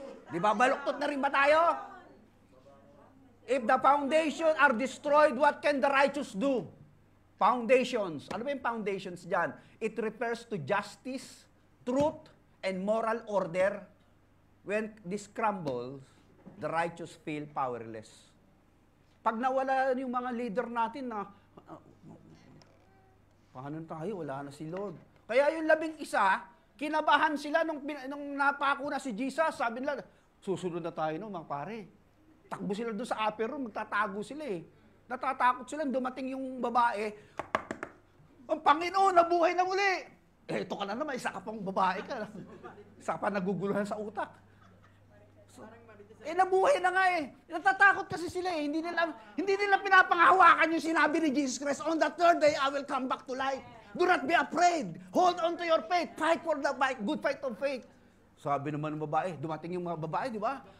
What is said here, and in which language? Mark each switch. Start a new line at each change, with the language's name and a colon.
Filipino: Di ba, baluktot na rin ba tayo?
English: If the foundation are destroyed, what can the righteous do? Foundations.
Filipino: Ano ba yung foundations dyan?
English: It refers to justice, truth, and moral order. When this crumbles, the righteous feel powerless.
Filipino: Pag nawala yung mga leader natin na, paano tayo? Wala na si Lord. Kaya yung 11, kinabahan sila nung napako na si Jesus. Sabi nila, susunod na tayo mga pare. Takbo sila doon sa upper room, magtatago sila eh. Natatakot sila, dumating yung babae. Ang Panginoon, nabuhay na muli. Ito ka na naman, isa ka pang babae ka. Isa ka pa naguguluhan sa utak. Nabuhay na nga eh. Natatakot kasi sila eh. Hindi nila pinapangahawakan yung sinabi ni Jesus Christ,
English: on the third day, I will come back to life. Do not be afraid. Hold on to your faith. Fight for the good fight of faith.
Filipino: Sabi naman ng babae, dumating yung mga babae, di ba?